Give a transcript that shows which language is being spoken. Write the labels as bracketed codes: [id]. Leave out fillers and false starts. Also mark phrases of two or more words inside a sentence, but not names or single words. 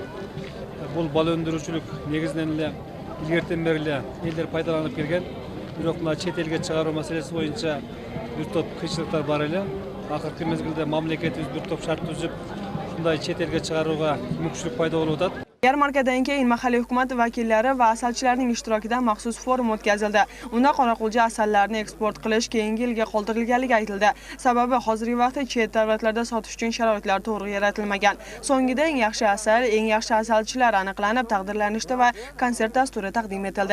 [ky] Бул бал өндүрүүчүлүк негизинен эле илгертен бери эле элдер пайдаланып келген. Бирок мына чет элге чыгаруу маселеси боюнча бир топ кыйынчылыктар бар эле. Акыркы мезгилде мамлекетибиз бир топ шарт түзүп, ушундай чет элге чыгарууга мүмкүнчүлүк пайда болуп атат. [uz] Yarmarkadan keyin mahalliy hukumat vakillari va asalchilarning ishtirokida maxsus forum o'tkazildi. Unda Qoraqulcha asallarni eksport qilish keyingi yilga qoldirilganligi aytildi. Sababi hozirgi vaqtda chet davlatlarda sotish uchun sharoitlar to'g'ri yaratilmagan. So'ngida eng yaxshi asal, eng yaxshi asalchilar aniqlanib, taqdirlanishdi va konsert dasturi taqdim etildi.